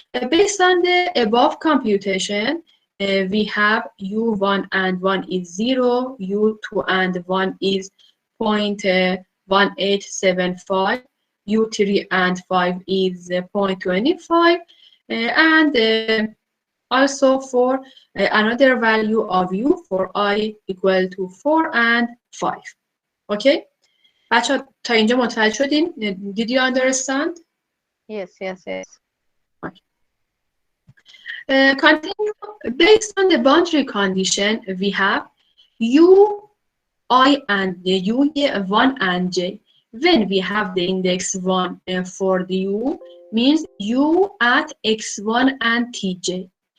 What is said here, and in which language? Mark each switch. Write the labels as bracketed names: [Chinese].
[English] Based on the above computation, we have u1 and 1 is 0, u2 and 1 is 0.1875, u3 and 5 is 0.25, and also for another value of u for I equal to 4 and 5. Okay? [Persian] بچه تا اینجا متوجه شدین؟ [English] Did you understand? Yes. Okay. Continue. Based on the boundary condition, we have u, I, and u1 and j. When we have the index 1 for the u, means u at x1 and tj.